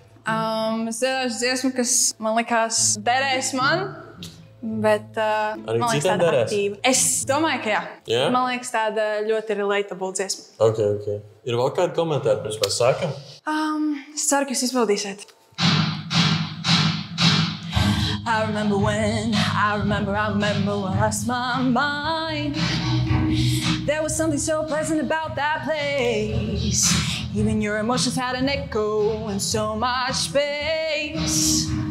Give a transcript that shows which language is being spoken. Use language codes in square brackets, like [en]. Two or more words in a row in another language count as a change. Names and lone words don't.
[lv] Es dziedāšu dziesmu, kas man likās derēs man, bet Arī man liekas citiem tāda derēs? aktīva. Es domāju, ka jā. Jā? Man liekas tāda ļoti relatable dziesma. Ok. Ir vēl kādi komentāri, pirms mēs sākam? Es ceru, ka jūs izpildīsiet. [en] I remember when I lost my mind. There was something so pleasant about that place. Even your emotions had an echo in so much space.